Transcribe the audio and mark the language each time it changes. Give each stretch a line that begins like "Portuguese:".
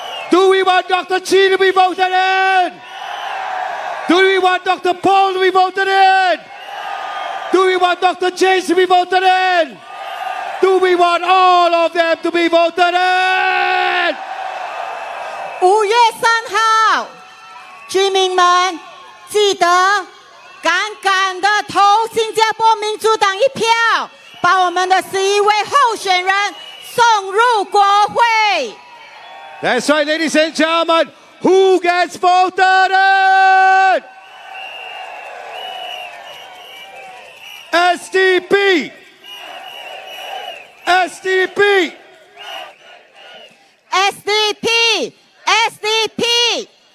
English: Do we want Dr. Chi to be voted in? Do we want Dr. Paul to be voted in? Do we want Dr. James to be voted in? Do we want all of them to be voted in?
Chinese: 5月3号，居民们记得敢敢的投新加坡民主党一票，把我们的11位候选人送入国会。
English: That's right, ladies and gentlemen. Who gets voted in? SDP! SDP! SDP! SDP!